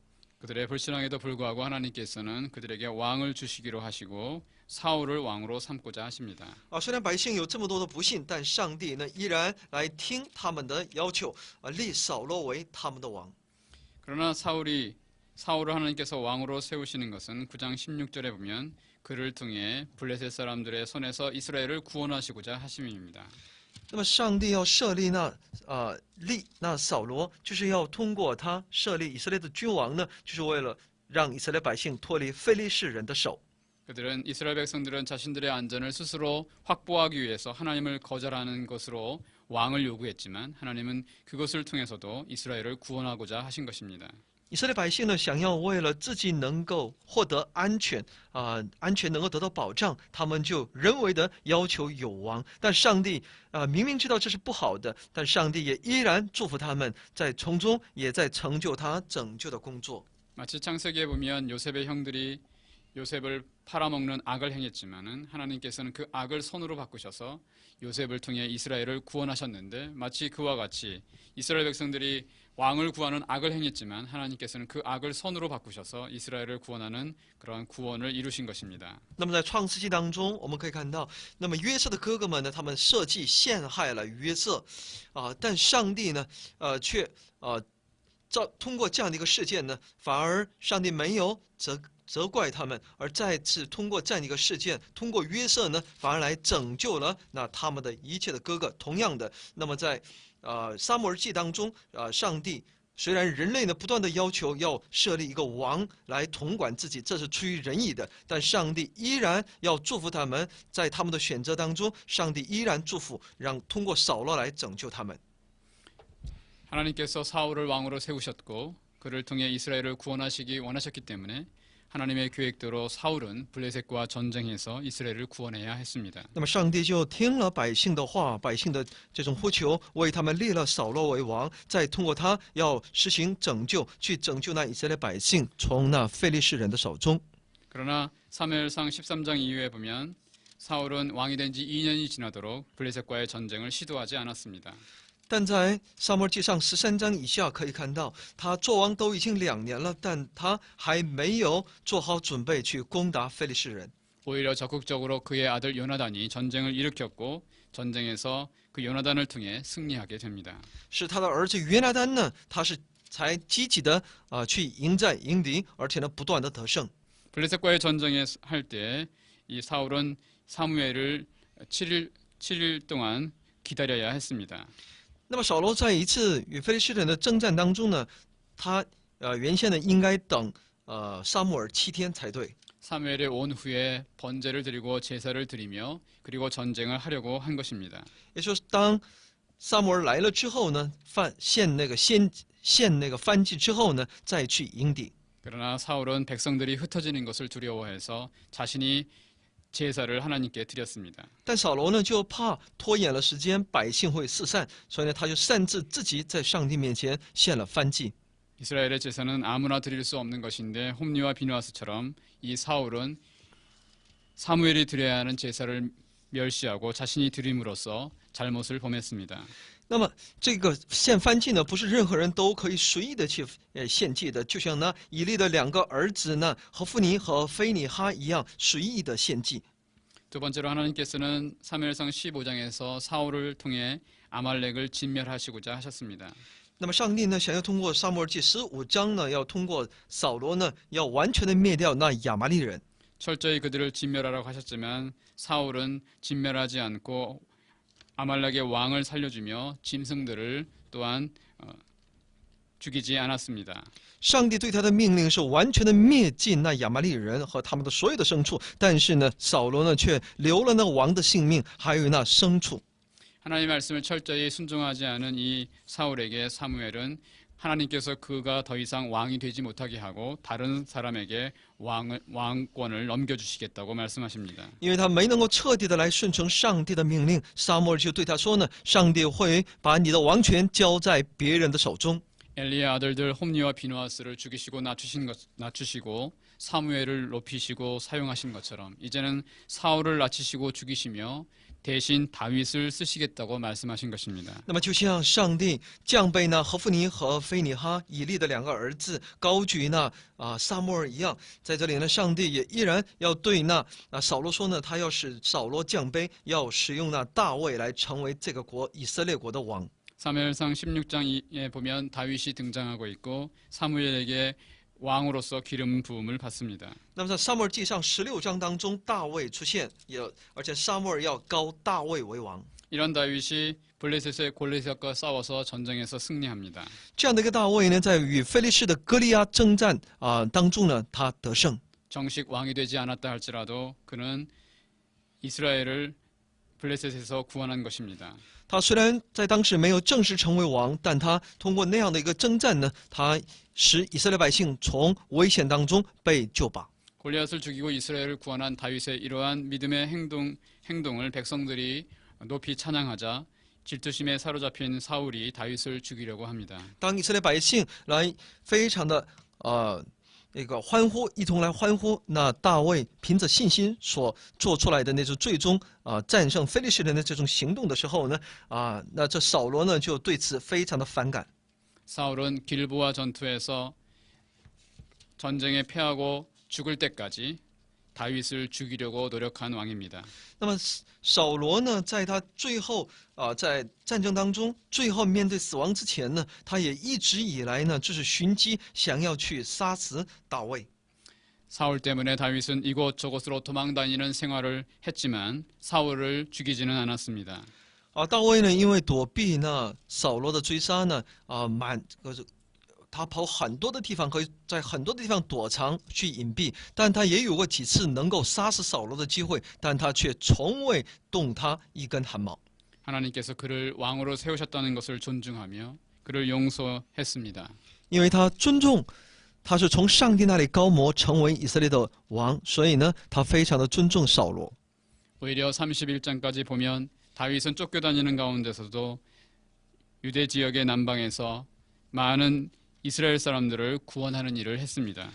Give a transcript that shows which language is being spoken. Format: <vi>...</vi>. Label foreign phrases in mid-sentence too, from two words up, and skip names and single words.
<ko>그들의 불신앙에도 불구하고 하나님께서는 그들에게 왕을 주시기로 하시고 사울을 왕으로 삼고자 하십니다.</ko> <zh>虽然百姓有这么多的不信，但上帝呢依然来听他们的要求立扫罗为他们的王。</zh> <ko>그러나 사울을 하나님께서 왕으로 세우시는 것은 9장 16절에 보면 그를 통해 블레셋 사람들의 손에서 이스라엘을 구원하시고자 하심입니다.</ko> <zh>那么上帝要设立那扫罗，就是要通过他设立以色列的君王呢，就是为了让以色列百姓脱离非利士人的手。</zh> <ko>그들은 이스라엘 백성들은 자신들의 안전을 스스로 확보하기 위해서 하나님을 거절하는 것으로 왕을 요구했지만 하나님은 그것을 통해서도 이스라엘을 구원하고자 하신 것입니다.</ko> <zh>以色列百姓呢，想要为了自己能够获得安全安全能够得到保障，他们就人为的要求有王。但上帝明明知道这是不好的，但上帝也依然祝福他们，在从中也在成就他拯救的工作。</zh> <ko>마치 창세기에 보면 요셉의 형들이 요셉을 팔아먹는 악을 행했지만은 하나님께서는 그 악을 선으로 바꾸셔서 요셉을 통해 이스라엘을 구원하셨는데 마치 그와 같이 이스라엘 백성들이 왕을 구하는 악을 행했지만 하나님께서는 그 악을 선으로 바꾸셔서 이스라엘을 구원하는 그러한 구원을 이루신 것입니다.</ko> <zh>那么在创世纪当中，我们可以看到，那么约瑟的哥哥们呢，他们设计陷害了约瑟，但上帝呢，却通过这样的一个事件呢，反而上帝没有责怪他们，而再次通过这样的一个事件，通过约瑟呢，反而来拯救了他们的一切的哥哥。同样的，那么在撒母耳记当中，上帝虽然人类呢不断的要求要设立一个王来统管自己，这是出于仁义的，但上帝依然要祝福他们，在他们的选择当中，上帝依然祝福，让通过扫罗来拯救他们。</zh> <ko>하나님께서 사울을 왕으로 세우셨고 그를 통해 이스라엘을 구원하시기 원하셨기 때문에 하나님의 계획대로 사울은 블레셋과 전쟁해서 이스라엘을 구원해야 했습니다.</ko> <zh>那么上帝就听了百姓的话，百姓的这种呼求，为他们立了扫罗为王，再通过他要实行拯救，去拯救那以色列百姓从那非利士人的手中。</zh> <ko>그러나 사무엘상 13장 이후에 보면 사울은 왕이 된 지 2년이 지나도록 블레셋과의 전쟁을 시도하지 않았습니다.</ko> <zh>但在撒母耳记上13章以下可以看到，他做王都已经2年了，但他还没有做好准备去攻打非利士人。</zh> <ko>오히려 적극적으로 그의 아들 요나단이 전쟁을 일으켰고 전쟁에서 그 요나단을 통해 승리하게 됩니다.</ko> <zh>是他的儿子约拿单呢，他是才积极的去迎战迎敌，而且呢不断的得胜。</zh> <ko>블레셋과의 전쟁에 할 때 이 사울은 사무엘을 7일 동안 기다려야 했습니다.</ko> <zh>那么扫罗在一次与非利士人的征战当中呢，他原先呢应该等撒母耳7天才对。</zh> <ko>사무엘이 온 후에 번제를 드리고 제사를 드리며 그리고 전쟁을 하려고 한 것입니다.</ko> <zh>也就是当撒母耳来了之后呢，献那个燔祭之后呢，再去迎敌。</zh> <ko>그러나 사울은 백성들이 흩어지는 것을 두려워해서 자신이 제사를 하나님께 드렸습니다.</ko> <zh>但扫罗呢就怕拖延了时间，百姓会四散，所以呢他就擅自自己在上帝面前献了燔祭。</zh> <ko>이스라엘의 제사는 아무나 드릴 수 없는 것인데 홈리와 비누아스처럼 이 사울은 사무엘이 드려야 하는 제사를 멸시하고 자신이 드림으로써 잘못을 범했습니다.</ko> <zh>那么这个献燔祭呢，不是任何人都可以随意的去献祭的，就像呢以利的2个儿子呢何弗尼和非尼哈一样，随意的献祭。</zh> <ko>두 번째로 하나님께서는 사무엘상 15장에서 사울을 통해 아말렉을 진멸하시고자 하셨습니다.</ko> <zh>那么上帝呢，想要通过撒母耳记15章呢，要通过扫罗呢，要完全的灭掉那亚玛力人。</zh> <ko>철저히 그들을 진멸하라고 하셨지만 사울은 진멸하지 않고 아말렉의 왕을 살려주며 짐승들을 또한 죽이지 않았습니다.</ko> <zh>上帝对他的命令是完全的灭尽那亚玛力人和他们的所有的牲畜，但是呢，扫罗呢却留了那王的性命，还有那牲畜。</zh> <ko>하나님의 말씀을 철저히 순종하지 않은 이 사울에게 사무엘은 하나님께서 그가 더 이상 왕이 되지 못하게 하고 다른 사람에게 왕권을 넘겨주시겠다고 말씀하십니다.</ko> <zh>因为他没能够彻底的来顺从上帝的命令，撒母耳就对他说呢：“上帝会把你的王权交在别人的手中。”</zh> <ko>엘리의 아들들 홈리와 비누아스를 죽이시고 낮추시고 사무엘을 높이시고 사용하신 것처럼 이제는 사울을 낮추시고 죽이시며 대신 다윗을 쓰시겠다고 말씀하신 것입니다.</ko> <zh>那么就像上帝降卑那何弗尼和非尼哈以利的2个儿子，高举那撒母耳一样，在这里呢，上帝也依然要对那扫罗说呢，他要使扫罗降卑，要使用那大卫来成为这个国以色列国的王。</zh> <ko>사무엘상 16장에 보면 다윗이 등장하고 있고 사무엘에게 왕으로서 기름 부음을 받습니다.</ko> <zh>那么在撒母耳记上16章当中，大卫出现，而且撒母耳要膏大卫为王。</zh> <ko>이런 다윗이 블레셋의 골리앗과 싸워서 전쟁에서 승리합니다.</ko> <zh>这样的一个大卫呢，在与非利士的歌利亚征战当中呢，他得胜。</zh> <ko>정식 왕이 되지 않았다 할지라도 그는 이스라엘을 블레셋에서 구원한 것입니다.</ko> <zh>他虽然在当时没有正式成为王，但他通过那样的一个征战呢，他使以色列百姓从危险当中被救拔。</zh> <ko>골리앗을 죽이고 이스라엘을 구원한 다윗의 이러한 믿음의 행동을 백성들이 높이 찬양하자 질투심에 사로잡힌 사울이 다윗을 죽이려고 합니다.</ko> <zh>当以色列百姓来非常的那个欢呼，一同来欢呼，那大卫凭着信心所做出来的那种最终战胜非利士人的这种行动的时候呢，那这扫罗呢就对此非常的反感。</zh> <ko>사울은 길보아 전투에서 전쟁에 패하고 죽을 때까지 다윗을 죽이려고 노력한 왕입니다.</ko> <zh>那么扫罗呢，在他最后在战争当中，最后面对死亡之前呢，他也一直以来呢，就是寻机想要去杀死大卫。</zh> <ko>사울 때문에 다윗은 이곳저곳으로 도망다니는 생활을 했지만 사울을 죽이지는 않았습니다.</ko> <zh>大卫呢，因为躲避那扫罗的追杀呢，他跑很多的地方，可以在很多的地方躲藏去隐蔽，但他也有过几次能够杀死扫罗的机会，但他却从未动他一根汗毛。</zh> <ko>하나님께서 그를 왕으로 세우셨다는 것을 존중하며 그를 용서했습니다.</ko> <zh>因为他尊重，他是从上帝那里高摩成为以色列的王，所以呢，他非常的尊重扫罗。</zh> <ko>오히려 31장까지 보면 다윗은 쫓겨다니는 가운데서도 유대 지역의 남방에서 많은 이스라엘 사람들을 구원하는 일을 했습니다.</ko>